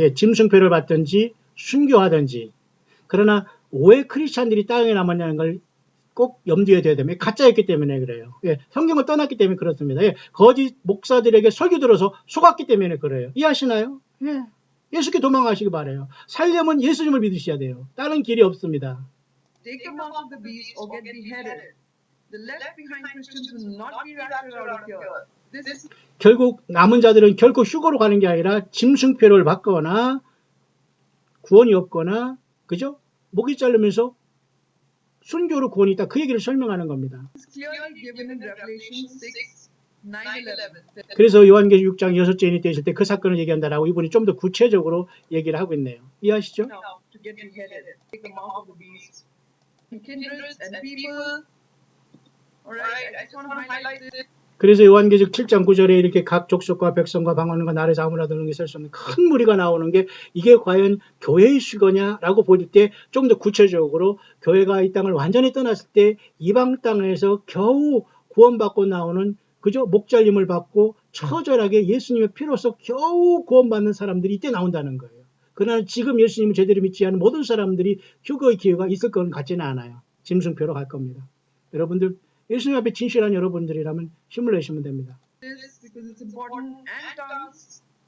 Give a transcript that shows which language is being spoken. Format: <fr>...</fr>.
<ko>예, 짐승표를 받든지 순교하든지. 그러나 왜 크리스찬들이 땅에 남았냐는 걸 꼭 염두에 둬야 됩니다. 가짜였기 때문에 그래요. 예, 성경을 떠났기 때문에 그렇습니다. 예, 거짓 목사들에게 설교 들어서 속았기 때문에 그래요. 이해하시나요? 예. 예수께 도망가시기 바라요. 살려면 예수님을 믿으셔야 돼요. 다른 길이 없습니다.</ko> <en>Take the mark of the beast or get beheaded. The left behind Christians will not be raptured out of here. This</en> <ko>결국 남은 자들은 결코 휴거로 가는 게 아니라 짐승표를 받거나 구원이 없거나 그죠? 목이 자르면서 순교로 구원이 있다. 그 얘기를 설명하는 겁니다.</ko> <en>is clearly given in Revelation 6, 9, 11.</en> <ko>그래서 요한계시록 6장 6째인이 되실 때 그 사건을 얘기한다라고 이분이 좀 더 구체적으로 얘기를 하고 있네요. 이해하시죠?</ko> <en>Now, to get beheaded, take the mark of the beast. Kindreds and people. Alright, I just want to highlight this.</en> <ko>그래서 요한계시록 7장 9절에 이렇게 각 족속과 백성과 방언과 나라의 사람을 하는 게 셀 수 없는 큰 무리가 나오는 게 이게 과연 교회의 수거냐라고 볼 때 좀 더 구체적으로 교회가 이 땅을 완전히 떠났을 때 이방 땅에서 겨우 구원받고 나오는 그저 목잘림을 받고 처절하게 예수님의 피로써 겨우 구원받는 사람들이 이때 나온다는 거예요. 그러나 지금 예수님을 제대로 믿지 않은 모든 사람들이 휴거의 기회가 있을 것 같지는 않아요. 짐승표로 갈 겁니다. 여러분들 예수님 앞에 진실한 여러분들이라면 힘을 내시면 됩니다.</ko> <en>This because it's important and tongues.</en>